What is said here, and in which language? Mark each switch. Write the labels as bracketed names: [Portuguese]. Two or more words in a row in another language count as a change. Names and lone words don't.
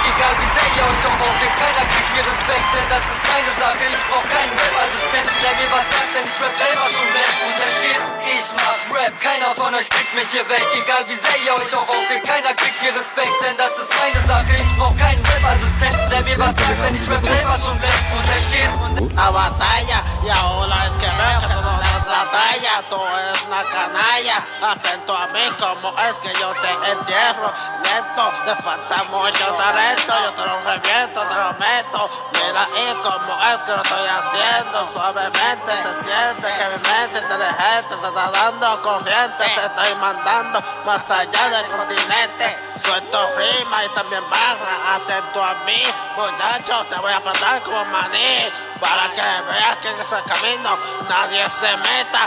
[German] Egal wie sehr ihr euch auch aufregt, keiner kriegt hier Respekt. Denn das ist meine Sache, ich brauch keinen Rap-Assistenten, der mir was sagt, denn ich rap selber schon weg. Und es geht, ich mach Rap, keiner von euch kriegt mich hier weg. Egal wie sehr ihr euch auch aufregt, keiner kriegt hier Respekt. Denn das ist meine Sache, ich brauch keinen Rap-Assistenten, der mir was sagt, denn ich rap selber schon weg. Und es geht, [Spanish] la batalla y ahora es que veo que tú no le das la talla, tú eres una canalla, atento a mí como es que yo te entierro, neto, te falta mucho talento, yo te lo reviento, te lo meto, mira y como es que lo estoy haciendo, suavemente se siente que mi mente inteligente te está dando corriente, te estoy mandando más allá del continente, suelto rima y también barra, atento a mí, muchacho, te voy a plantar como maní, para que veas que en ese camino nadie se meta.